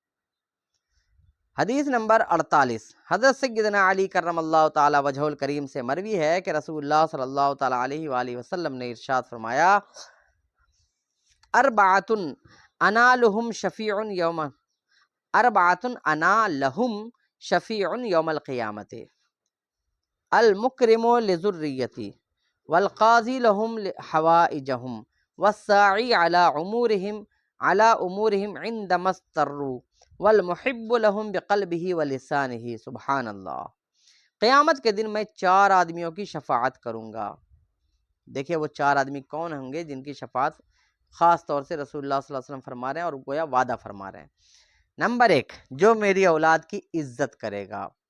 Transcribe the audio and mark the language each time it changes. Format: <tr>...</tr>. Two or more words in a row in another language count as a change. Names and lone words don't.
<ur>حدیث نمبر 48، حضرت سیدنا علی</ur> <ar>کرم اللہ تعالی وجہ الکریم</ar> <ur>سے مروی ہے کہ</ur> <ar>رسول اللہ صلی اللہ تعالی علیہ وآلہ وسلم</ar> <ur>نے ارشاد فرمایا،</ur> <ar>اربعۃ انا لہم شفیع یوم، اربعۃ انا لہم شفیع یوم القیامت، المکرم لذریتی، والقاضی لہم حوائجہم، والساعی علی امورہم عندما اضطروا، والمحب لہم بقلبہ ولسانہ۔ سبحان اللہ۔</ar> <ur>قیامت کے دن میں 4 آدمیوں کی شفاعت کروں گا۔ دیکھیں وہ 4 آدمی کون ہوں گے جن کی شفاعت خاص طور سے</ur> <ar>رسول اللہ صلی اللہ علیہ وسلم</ar> <ur>فرما رہے ہیں اور گویا وعدہ فرما رہے ہیں۔ نمبر 1، جو میری اولاد کی عزت کرے گا۔</ur>